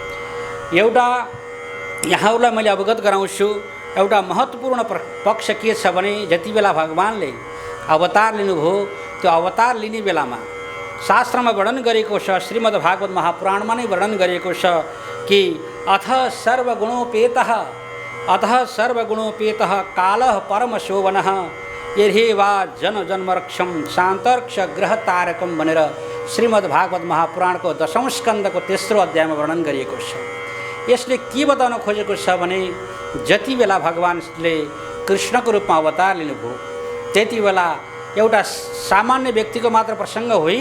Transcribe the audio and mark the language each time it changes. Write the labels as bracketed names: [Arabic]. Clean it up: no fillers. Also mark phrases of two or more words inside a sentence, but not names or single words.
[Nepali] एउटा यहाँहरूलाई मैले अवगत गराउँछु, एउटा महत्त्वपूर्ण पक्ष के छ भने जति बेला भगवानले अवतार लिनुभयो, त्यो अवतार लिने बेलामा शास्त्रमा वर्णन गरेको छ, श्रीमद् भागवत महापुराणमा नै वर्णन गरेको छ कि अथ [Sanskrit] सर्वगुणोपेतः कालः परमशोभनः यर्हेवा जन्मरक्षम शान्तर्क्ष ग्रह तारकम [Nepali] भनेर श्रीमद् भागवत महापुराणको 10औं स्कन्धको 3रो अध्यायमा वर्णन गरिएको छ। यसले के बताउन खोजेको छ भने जति बेला भगवानले कृष्णको रूपमा अवतार लिनुभयो त्यति बेला एउटा सामान्य व्यक्तिको मात्र प्रसङ्ग होइन।